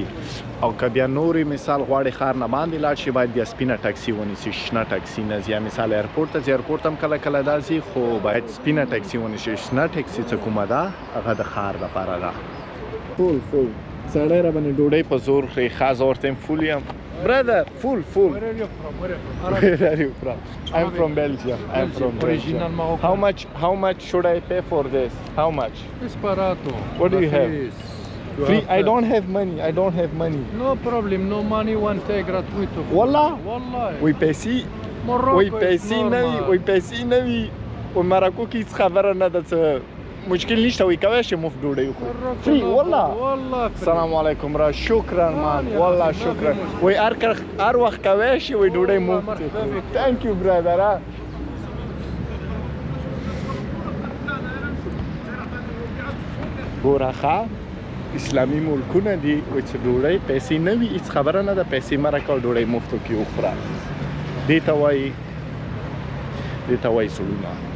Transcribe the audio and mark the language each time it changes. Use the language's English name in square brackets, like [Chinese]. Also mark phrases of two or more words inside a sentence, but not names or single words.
[Pashto] او که بیا نورې مثال غواړي ښار نه باندې لاړ شي باید بیا سپینه ټکسي ونیسي شنه ټکسي نه ځي. یا مثال ایرپورټ ته ځي ایرپورټ هم کله کله دا ځي خو باید سپینه ټکسي ونیسي. شنه ټکسي څه کومه ده هغه د ښار لپاره ده. فول سړی را باندې ډوډۍ په زور خوري ښه. زه ورته یم فول یم [English] brother full Where are you from? Where are you from? I'm from Belgium. I'm from Original Belgium. Morocco. How much should I pay for this? How much? It's barato. What do you have? Free? I don't have money. No problem, no money, one day gratuito. [Arabic] والله والله [Pashto] وی پیسې نه وي و مراکو کې هیڅ خبره نه ده څه مشکل نشته وی کولی شي مفت ډوډۍ وخورو. فري والله. [Arabic] السلام علیکم را شکرا مان والله شکرا. [Pashto] وی هر وخت کولی شي وی ډوډۍ مفت. [English] تhank you brother. [Pashto] ګوره ښه اسلامي ملکونه دي وایي چې ډوډۍ پیسې نه وي هېڅ خبره نه ده پیسې مه راکوه ډوډۍ مفتو کې وخوره. دې ته وایي زړونه.